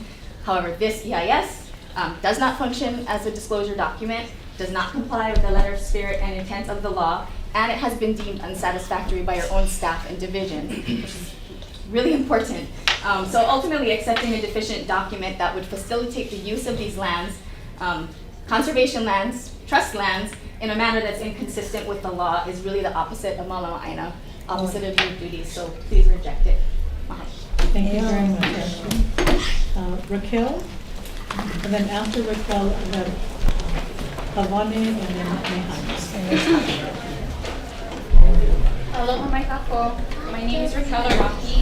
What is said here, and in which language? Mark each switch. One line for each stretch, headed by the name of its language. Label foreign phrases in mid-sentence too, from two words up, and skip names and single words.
English: However, this EIS does not function as a disclosure document, does not comply with the letter, spirit, and intent of the law, and it has been deemed unsatisfactory by your own staff and division, which is really important. So ultimately, accepting a deficient document that would facilitate the use of these lands, conservation lands, trust lands, in a manner that's inconsistent with the law is really the opposite of
Hawaiian: malama āINA,
English: opposite of your duties, so please reject it. Thank you very much, Ashley. Raquel, and then after Raquel, we have Havane and then Mehana.
Hawaiian: Aloha mai kako.
English: My name is Raquel Araki.